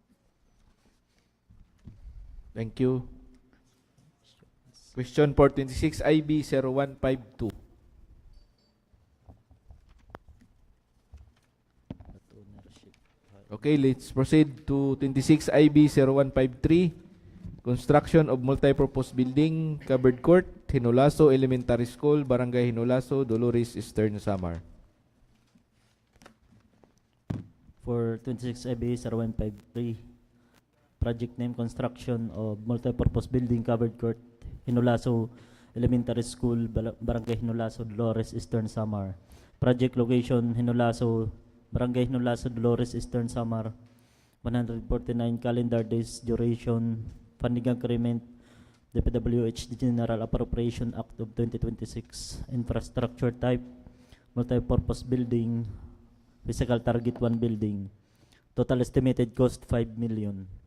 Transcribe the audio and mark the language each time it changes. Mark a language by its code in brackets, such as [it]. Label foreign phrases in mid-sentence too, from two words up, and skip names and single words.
[en] Thank you. Question 426 IB 0152. Okay, let's proceed to 26 IB 0153. Construction of multipurpose building, covered court, Hinulaso Elementary School, Barangay Hinulaso, Dolores, Eastern Samar. For 26 IB 0153, project name construction of multipurpose building, covered court, Hinulaso Elementary School, Barangay Hinulaso, Dolores, Eastern Samar. Project location Hinulaso, Barangay Hinulaso, Dolores, Eastern Samar. 149 calendar days duration. Funding agreement, DPWH General Appropriation Act of 2026. Infrastructure type, multipurpose building. Physical target 1 building. Total estimated cost 5 million.